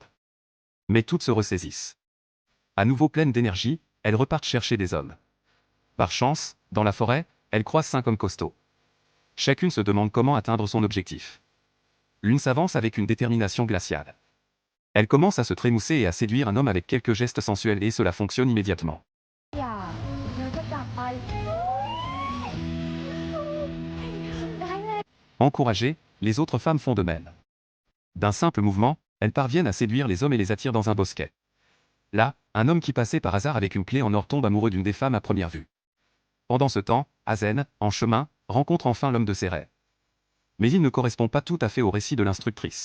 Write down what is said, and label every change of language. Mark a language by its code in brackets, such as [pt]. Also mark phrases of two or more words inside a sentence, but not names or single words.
[fr] Mais toutes se ressaisissent. À nouveau pleines d'énergie, elles repartent chercher des hommes. Par chance, dans la forêt, elles croisent 5 hommes costauds. Chacune se demande comment atteindre son objectif. L'une s'avance avec une détermination glaciale. Elle commence à se trémousser et à séduire un homme avec quelques gestes sensuels et cela fonctionne immédiatement. [th] อย่าเธอก็จากไปได้เลย [fr] Encouragées, les autres femmes font de même. D'un simple mouvement, elles parviennent à séduire les hommes et les attirent dans un bosquet. Là, un homme qui passait par hasard avec une clé en or tombe amoureux d'une des femmes à première vue. Pendant ce temps, Azen, en chemin, rencontre enfin l'homme de ses rêves. Mais il ne correspond pas tout à fait au récit de l'instructrice.